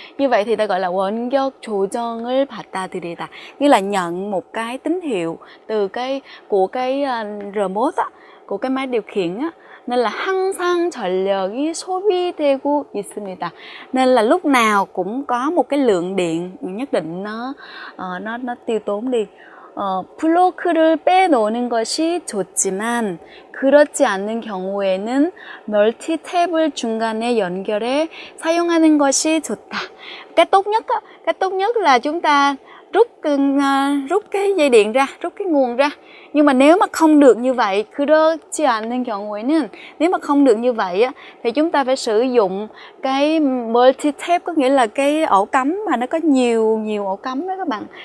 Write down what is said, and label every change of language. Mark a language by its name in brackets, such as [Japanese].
[Vietnamese] Như vậy thì ta gọi là [Korean] 원격 조정을 받아들이다, [Vietnamese] như là nhận một cái tín hiệu từ của cái remote á, của cái máy điều khiển á. Nên là [Korean] 항상 전력이 소비되고 있습니다. [Vietnamese] Nên là lúc nào cũng có một cái lượng điện nhất định nó tiêu tốn đi. [Korean] 블로크를 빼놓는 것이 좋지만 그렇지 않는 경우에는 멀티탭을 중간에 연결해 사용하는 것이 좋다. [Vietnamese] Cái tốt nhất là chúng ta rút cái dây điện ra, rút cái nguồn ra. Nhưng mà nếu mà không được như vậy, [Korean] 그렇지 않는 경우에는, [Vietnamese] nếu mà không được như vậy á, thì chúng ta phải sử dụng cái multi-tap, có nghĩa là cái ổ cắm mà nó có nhiều ổ cắm đó các bạn.